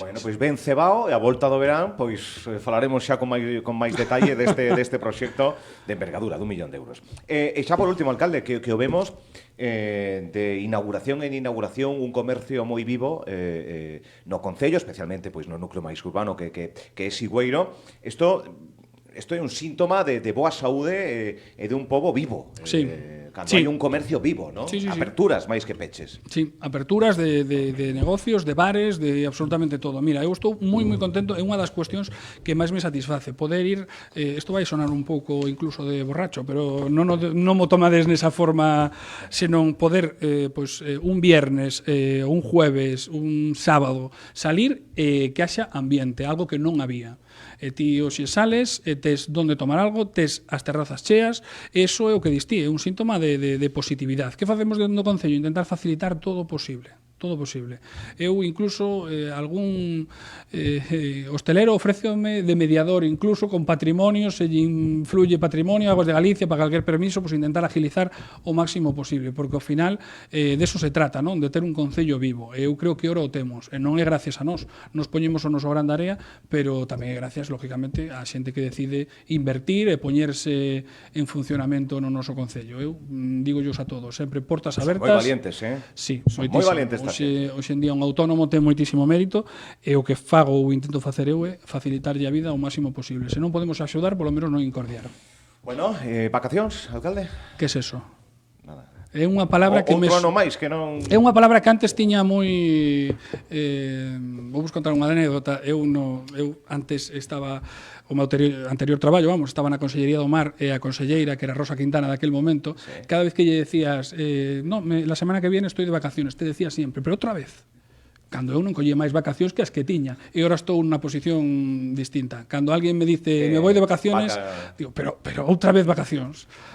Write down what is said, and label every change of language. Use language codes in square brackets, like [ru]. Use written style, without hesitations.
[gl] Bueno, pois ben cebao, e a volta do verán, pois falaremos xa con máis detalle deste proxecto de envergadura de 1 millón de euros. E xa por último, alcalde, que o vemos de inauguración en inauguración un comercio moi vivo no concello, especialmente pois no núcleo máis urbano que é Sigüeiro. Isto é un síntoma de boa saúde e de un pobo vivo. Sí. Cando hai un comercio vivo, ¿no? Sí. Aperturas máis que peches. Sí, aperturas de negocios, de bares, de absolutamente todo. Mira, eu estou moi contento, é unha das cuestións que máis me satisface. Poder ir, isto vai sonar un pouco incluso de borracho, pero non mo tomades nesa forma, senón poder, [es] un viernes, un jueves, [gl] un sábado, salir que haxa ambiente, algo que non había. E ti hoxe sales, tes donde tomar algo, tes as terrazas cheas, eso é o que distí, é un síntoma de positividade. Que facemos dentro do Concello? Intentar facilitar todo o posible. Todo posible. Eu incluso algún hostelero ofrécome de mediador incluso con patrimonio, se lle influye patrimonio, Aguas de Galicia, para calquer permiso, pues intentar agilizar o máximo posible, porque ao final de eso se trata, non? De ter un concello vivo. Eu creo que ora o temos, e non é gracias a nós. Nos poñemos o noso grande área, pero tamén é gracias, lógicamente, a xente que decide invertir e poñerse en funcionamento no noso concello. Eu digo a todos, sempre portas abertas. Moi valientes, Sí, moi valientes. Hoxe en día un autónomo ten moitísimo mérito e o que fago ou intento facer eu é facilitarlle a vida o máximo posible. Se non podemos axudar, polo menos non incordiar. Bueno, vacacións, alcalde? Que é eso? Nada. É unha palabra que outro ano máis que non... É unha palabra que antes tiña moi vou vos contar unha anécdota. Eu antes estaba o meu anterior traballo, estaba na Consellería do Mar e a conselleira, que era Rosa Quintana daquel momento, cada vez que lle decías [es] la semana que viene estoy de vacaciones, te decía siempre, [gl] pero outra vez. Cando eu non collía máis vacacións que as que tiña, e agora estou nunha posición distinta. Cando alguén [es] me dice, me voy de vacaciones, [gl] digo, pero outra vez vacacións.